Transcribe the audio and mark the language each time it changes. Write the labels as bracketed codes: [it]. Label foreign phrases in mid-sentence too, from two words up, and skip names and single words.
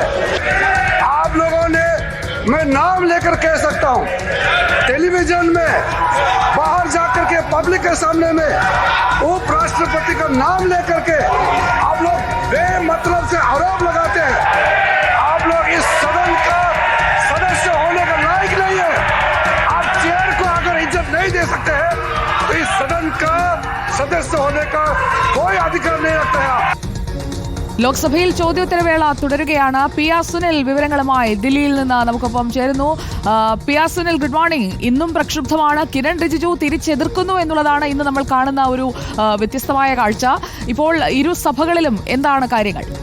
[hi] आप लोगों ने, मैं नाम लेकर कह सकता हूं, टेलीविजन में बाहर जाकर के पब्लिक के सामने में उपराष्ट्रपति का नाम लेकर के आप लोग बेमतलब से आरोप लगाते हैं। आप लोग इस सदन का सदस्य होने का लायक नहीं है। आप चेयर को अगर इज्जत नहीं दे सकते हैं तो इस सदन का सदस्य होने का कोई अधिकार नहीं रखता है। [ml] ലോക്സഭയിൽ ചോദ്യോത്തരവേള തുടരുകയാണ്. പി ആർ സുനിൽ വിവരങ്ങളുമായി ദില്ലിയിൽ നിന്ന് നമുക്കൊപ്പം ചേരുന്നു. പി ആർ സുനിൽ, [en] good morning. [ml] ഇന്നും പ്രക്ഷുബ്ധമാണ്. കിരൺ റിജിജു തിരിച്ചെതിർക്കുന്നു എന്നുള്ളതാണ് ഇന്ന് നമ്മൾ കാണുന്ന ഒരു വ്യത്യസ്തമായ കാഴ്ച. ഇപ്പോൾ ഇരു സഭകളിലും എന്താണ് കാര്യങ്ങൾ?